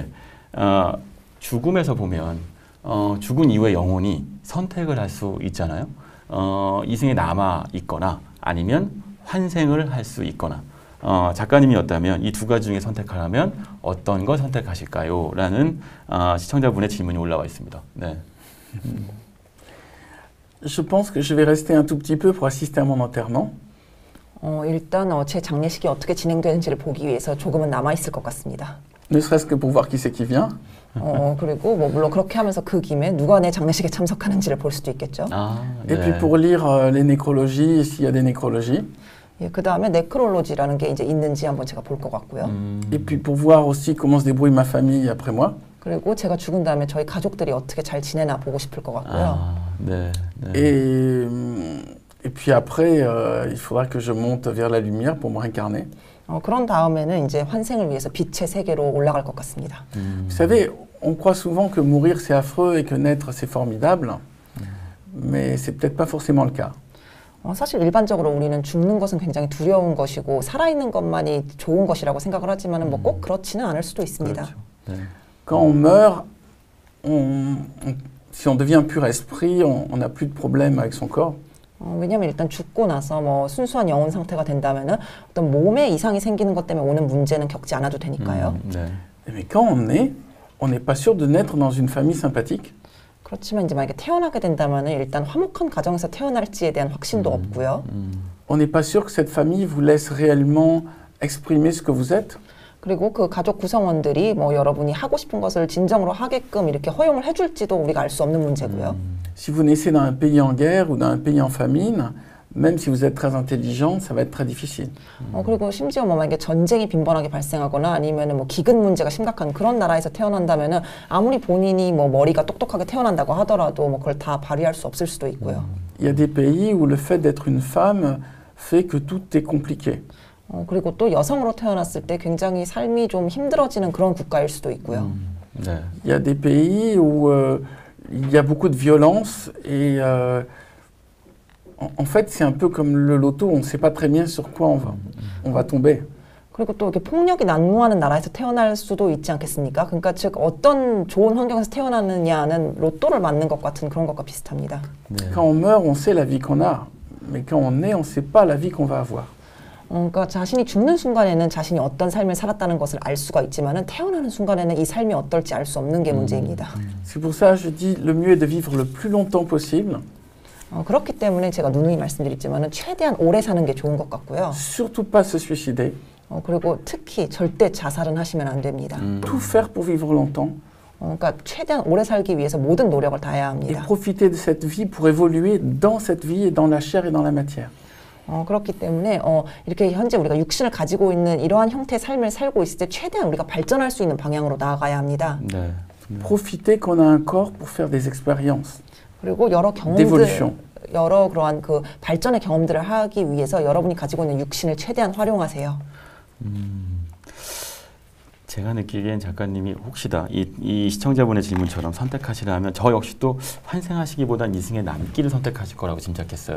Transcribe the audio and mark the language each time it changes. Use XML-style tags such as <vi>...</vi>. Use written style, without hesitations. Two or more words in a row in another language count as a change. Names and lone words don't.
<ko>죽음에서 보면 죽은 이후에 영혼이 선택을 할 수 있잖아요. 이승에 남아 있거나 아니면 환생을 할 수 있거나 작가님이었다면 이 두 가지 중에 선택하라면 어떤 걸 선택하실까요? 라는 시청자분의 질문이 올라와 있습니다. 네.</ko> <fr>Je pense que je vais rester un tout petit peu pour assister à mon enterrement.</fr> <ko>일단 제 장례식이 어떻게 진행되는지를 보기 위해서 조금은 남아 있을 것 같습니다.</ko> <fr>ne serait-ce que pour voir qui c'est qui vient.</fr> <ko>그리고 뭐 물론 그렇게 하면서 그 김에 누가 내 장례식에 참석하는지를 볼 수도 있겠죠. 아,</ko> <fr>Et puis pour lire les nécrologies, s'il y a des nécrologies.</fr> <ko>예, 그 다음에 네크롤로지라는 게 이제 있는지 한번 제가 볼 것 같고요.</ko> <fr>Et puis pour voir aussi comment se débrouille ma famille après moi.</fr> <ko>그리고 제가 죽은 다음에 저희 가족들이 어떻게 잘 지내나 보고 싶을 것 같고요. 아, 네, 네.</ko> <fr>Et puis après, il faudra que je monte vers la lumière pour me réincarner.</fr> <ko>그런 다음에는 이제 환생을 위해서 빛의 세계로 올라갈 것 같습니다.</ko> <fr>Vous savez, on croit souvent que mourir c'est affreux et que naître c'est formidable, mais c'est peut-être pas forcément le cas.</fr> <ko>사실 일반적으로 우리는 죽는 것은 굉장히 두려운 것이고 살아있는 것만이 좋은 것이라고 생각을 하지만 뭐 꼭 그렇지는 않을 수도 있습니다. 그렇죠. 네.</ko> <fr>Quand on meurt, si on devient pur esprit, on n'a plus de problème avec son corps.</fr> <ko>왜냐하면 일단 죽고 나서 뭐 순수한 영혼 상태가 된다면은 어떤 몸에 이상이 생기는 것 때문에 오는 문제는 겪지 않아도 되니까요.</ko> <fr>Mais quand on n'est pas sûr de naître dans une famille sympathique.</fr> <ko>그렇지만 이제 만약에 태어나게 된다면은 일단 화목한 가정에서 태어날지에 대한 확신도 없고요.</ko> <fr>On n'est pas sûr que cette famille vous laisse réellement exprimer ce que vous êtes.</fr> <ko>그리고 그 가족 구성원들이 뭐 여러분이 하고 싶은 것을 진정으로 하게끔 이렇게 허용을 해줄지도 우리가 알 수 없는 문제고요.</ko> <fr>Si vous naissez dans un pays en guerre ou dans un pays en famine, même si vous êtes très intelligent, ça va être très difficile.</fr> <ko>그리고 심지어 뭐 만약에 전쟁이 빈번하게 발생하거나 아니면은 뭐 기근 문제가 심각한 그런 나라에서 태어난다면은 아무리 본인이 뭐 머리가 똑똑하게 태어난다고 하더라도 뭐 그걸 다 발휘할 수 없을 수도 있고요.</ko> <fr>Il y a des pays où le fait d'être une femme fait que tout est compliqué.</fr> <ko>그리고 또 여성으로 태어났을 때 굉장히 삶이 좀 힘들어지는 그런 국가일 수도 있고요. 네.</ko> <fr>Il y a des pays où il y a beaucoup de violence et en fait c'est un peu comme le loto, on ne sait pas très bien sur quoi on va tomber.</fr> <ko>그리고 또 이렇게 폭력이 난무하는 나라에서 태어날 수도 있지 않겠습니까? 그러니까 즉 어떤 좋은 환경에서 태어나느냐는 로또를 맞는 것 같은 그런 것과 비슷합니다. 네.</ko> <fr>Quand on meurt, on sait la vie qu'on a, mais quand on naît, on ne sait pas la vie qu'on va avoir.</fr> <ko>그러니까 자신이 죽는 순간에는 자신이 어떤 삶을 살았다는 것을 알 수가 있지만은 태어나는 순간에는 이 삶이 어떨지 알 수 없는 게 문제입니다.</ko> <fr>C'est pour ça que je dis le mieux est de vivre le plus longtemps possible.</fr> <ko>그렇기 때문에 제가 누누이 말씀드리지만은 최대한 오래 사는 게 좋은 것 같고요.</ko> <fr>Surtout pas se suicider.</fr> <ko>그리고 특히 절대 자살은 하시면 안 됩니다.</ko> <fr>Tout faire pour vivre longtemps.</fr> <ko>그러니까 최대한 오래 살기 위해서 모든 노력을 다해야</ko> <fr>Et</fr> <ko>합니다.</ko> <fr>profiter de cette vie pour évoluer dans cette vie et dans la chair et dans la matière.</fr> <ko>그렇기 때문에 이렇게 현재 우리가 육신을 가지고 있는 이러한 형태의 삶을 살고 있을 때 최대한 우리가 발전할 수 있는 방향으로 나아가야 합니다. 네.</ko> <fr>Profiter qu'on a un corps pour faire des expériences.</fr> <ko>그리고 여러</ko> <fr>d'évolution.</fr> <ko>여러 그러한 그 발전의 경험들을 하기 위해서 여러분이 가지고 있는 육신을 최대한 활용하세요. 제가 느끼기엔 작가님이 혹시다 이 시청자분의 질문처럼 선택하시라면 저 역시 또 환생하시기보단 이승에 남기를 선택하실 거라고 짐작했어요.</ko>